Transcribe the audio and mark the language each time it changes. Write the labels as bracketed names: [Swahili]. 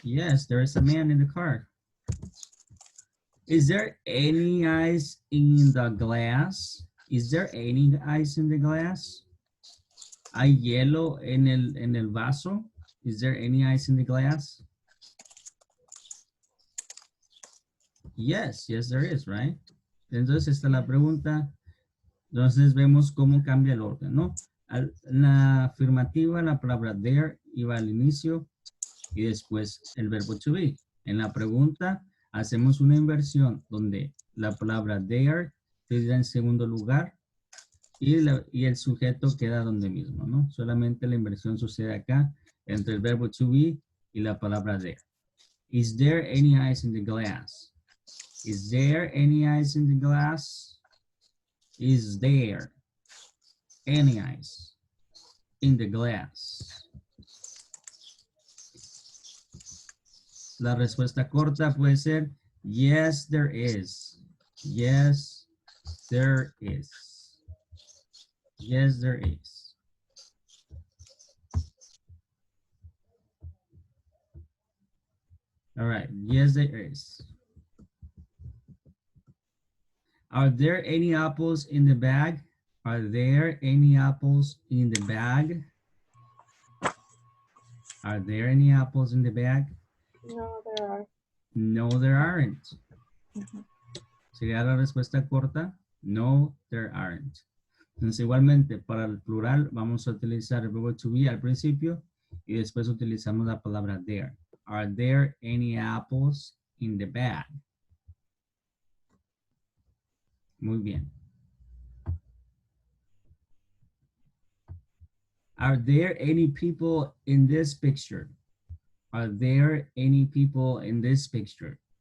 [English] Yes, there is a man in the car. Is there any ice in the glass? Is there any ice in the glass? [Spanish] ¿Hay hielo en el vaso? [English] Is there any ice in the glass? Yes, yes there is, right? [Spanish] Entonces esta es la pregunta. Entonces vemos cómo cambia el orden, ¿no? En la afirmativa, la palabra there iba al inicio y después el verbo to be. En la pregunta hacemos una inversión donde la palabra there queda en segundo lugar y el sujeto queda donde mismo, ¿no? Solamente la inversión sucede acá entre el verbo to be y la palabra there. [English] Is there any ice in the glass? Is there any ice in the glass? Is there any ice in the glass? [Spanish] La respuesta corta puede ser [English] yes, there is. Yes, there is. Yes, there is. All right, yes, there is. Are there any apples in the bag? Are there any apples in the bag? Are there any apples in the bag? No, there are. No, there aren't. [Spanish] ¿Sería la respuesta corta? [English] No, there aren't. [Spanish] Entonces, igualmente, para el plural, vamos a utilizar el verbo to be al principio y después utilizamos la palabra there. [English] Are there any apples in the bag? [Spanish] Muy bien. [English] Are there any people in this picture? Are there any people in this picture?